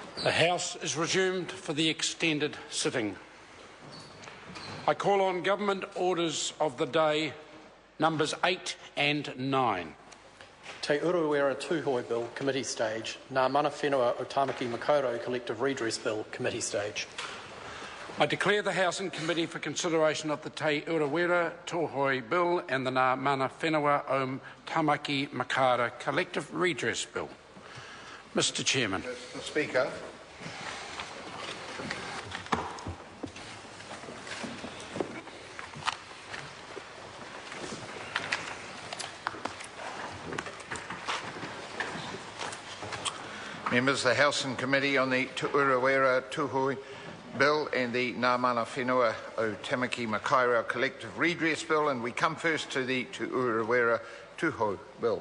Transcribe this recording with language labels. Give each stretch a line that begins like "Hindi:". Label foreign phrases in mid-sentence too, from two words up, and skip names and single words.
English: The House is resumed for the extended sitting. I call on Government Orders of the Day, numbers 8 and 9. Te Urewera Tuhoe Bill, Committee Stage. Ngā Mana Whenua o Tāmaki Makaurau Collective Redress Bill, Committee Stage. I declare the House in committee for consideration of the Te Urewera Tuhoe Bill and the Ngā Mana Whenua o Tāmaki Makaurau Collective Redress Bill. Mr. Chairman. Mr. Speaker. Members, the House and Committee on the Te Urewera Tuhoe Bill and the Ngā Mana Whenua o Tāmaki Makaurau Collective Redress Bill, and we come first to the Te Urewera Tuhoe Bill.